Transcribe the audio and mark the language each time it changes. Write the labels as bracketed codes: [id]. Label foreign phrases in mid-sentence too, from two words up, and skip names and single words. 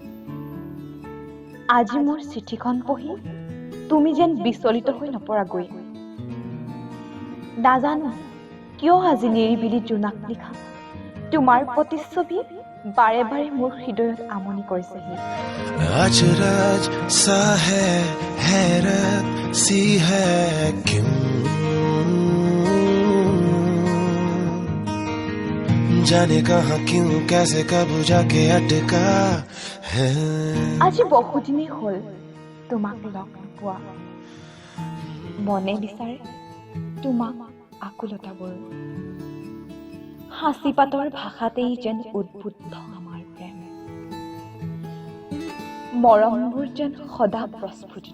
[as] আজি মোৰ চিঠিখন পঢ়ি তুমি যেন বিচলিত হৈ নপৰাগৈ। নাজানো কিয় আজি নিৰিবিলি জোনাক লিখা তোমাৰ প্ৰতিচ্ছবি বাৰে বাৰে মোৰ হৃদয়ত আমনি কৰিছেহি। [hi] अजरज सा है हैरत सी है क्यों जाने कहाँ क्यों कैसे कब जाके अटका है। [as] আজি বহুদিনেই হ'ল তোমাক লগ নোপোৱা। মনে বিচাৰে তোমাক আকুলতাবোৰ। হাঁচিপাতৰ ভাষাতেই যেন উদ্বুদ্ধ আমাৰ প্ৰেম। মৰমবোৰ যেন সদা প্ৰস্ফুটিত।